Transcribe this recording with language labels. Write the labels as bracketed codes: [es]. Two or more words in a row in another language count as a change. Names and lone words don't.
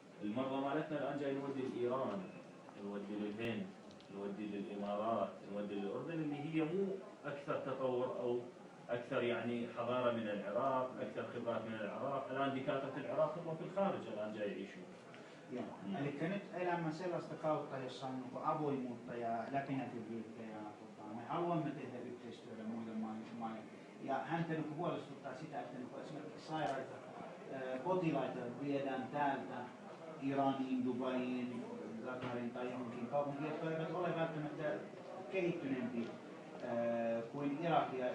[ar] المرضى مالتنا الآن جاي نودي لإيران، نودي للهند، نودي للإمارات، نودي للأردن اللي هي مو أكثر تطور أو أكثر يعني حضارة من العراق، أكثر خبرات من العراق. الآن دكاترة العراق هم في الخارج الآن جاي يعيشون. [fi] Eli nyt elämme sellaista kautta, jossa on avoimuutta ja läpinäkyvyyttä ja me haluamme tehdä yhteistyötä muiden maiden. Ja häntä huolestuttaa sitä, että esimerkiksi sairaita potilaita viedään täältä Iraniin, Dubaiin, Qatarin tai johonkin kaupunkiin, jotka eivät ole välttämättä kehittyneempi kuin Irakia.